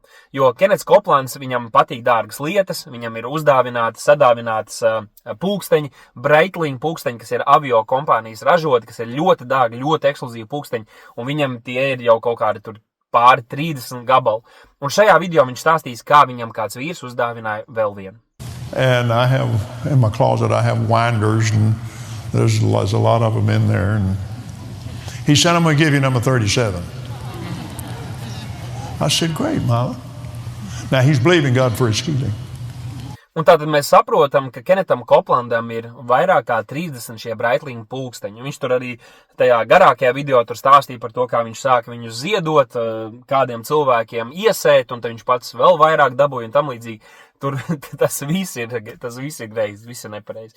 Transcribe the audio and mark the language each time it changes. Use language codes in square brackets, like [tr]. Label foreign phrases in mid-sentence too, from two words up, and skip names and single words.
[lv] Jo Kenets Koplands, viņam patīk dārgas lietas, viņam ir sadāvinātas pulksteņi, Breitling pulksteņi, kas ir avio kompānijas ražoti, kas ir ļoti dārgi, ļoti ekskluzīvi pulksteņi, un viņam tie ir jau kaut kādi tur pāri 30 gabalu. Un šajā video viņš stāstīs, kā viņam kāds vīrs uzdāvināja vēl vienu. [en] And I have, in my closet, I have winders, and there's a lot of them in there. And he said, I'm going to give you number 37. I said, great, Mama. Now, he's believing God for his healing. [lv] Un tātad mēs saprotam, ka Kenetam Koplandam ir vairāk kā 30 šie Breitling pulksteņi. Viņš tur arī tajā garākajā video tur stāstīja par to, kā viņš sāka viņu ziedot, kādiem cilvēkiem iesēt, un tad viņš pats vēl vairāk dabūja un tam līdzīgi. Tur tas viss ir greizi, viss ir nepareizi.